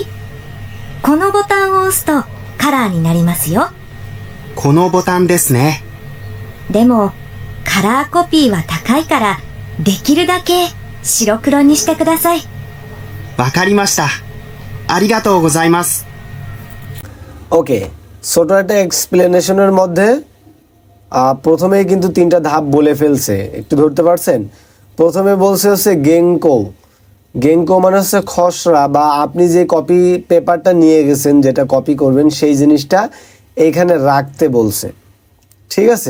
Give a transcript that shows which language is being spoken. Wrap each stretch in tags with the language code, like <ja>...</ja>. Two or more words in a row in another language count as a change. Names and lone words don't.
<ja>このボタンを押すとカラーになりますよ。このボタンですね。でも、カラーコピーは高いから、できるだけ白黒にしてください。わかりました。ありがとうございます。</ja> <bn>ওকে, ছোট একটা এক্সপ্লেনেশনের মধ্যে প্রথমেই কিন্তু 3টা ধাপ বলে ফেলছে, একটু ধরতে পারছেন? প্রথমে বলছে হচ্ছে গেংকো, গেংকো মানে হচ্ছে খসড়া বা আপনি যে</bn> <en>copy paper</en> <bn>নিয়ে গেছেন যেটা কপি করবেন সেই জিনিসটা এইখানে রাখতে বলছে, ঠিক আছে?</bn>